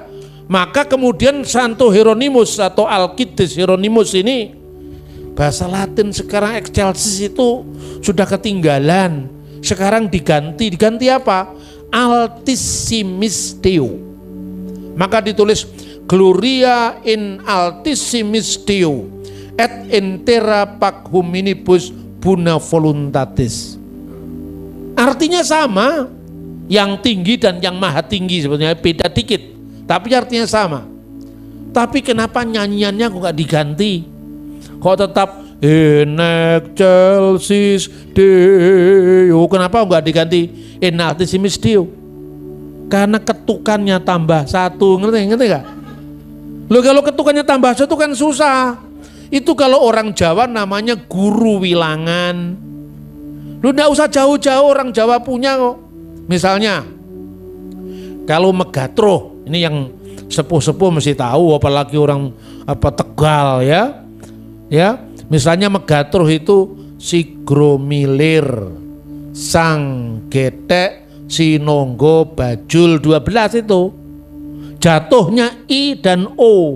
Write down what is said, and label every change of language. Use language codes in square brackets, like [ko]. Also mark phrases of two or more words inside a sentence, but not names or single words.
[id] Maka kemudian Santo Hieronymus atau Alkitis Hieronymus ini, bahasa Latin sekarang excelsis itu sudah ketinggalan. Sekarang diganti apa? [la] Altissimis Deo. [id] Maka ditulis [la] Gloria in Altissimis Deo et in terra pac hominibus buna voluntatis. [id] Artinya sama, yang tinggi dan yang maha tinggi, sebenarnya beda dikit, tapi artinya sama. Tapi kenapa nyanyiannya kok gak diganti? Kok tetap [la] in excelsis Deo? [id] Kenapa gak diganti [la] in Altissimis Deo? [id] Karena ketukannya tambah satu, ngerti gak? Loh, kalau ketukannya tambah satu kan susah. Itu kalau orang Jawa namanya [jv] guru wilangan. [id] Lu gak usah jauh-jauh, orang Jawa punya kok. Misalnya, kalau Megatro, ini yang sepuh-sepuh mesti tahu, apalagi orang Tegal ya. Ya, misalnya Megatro itu Sigromilir, Sang Getek, Sinonggo, Bajul 12 itu jatuhnya I dan O.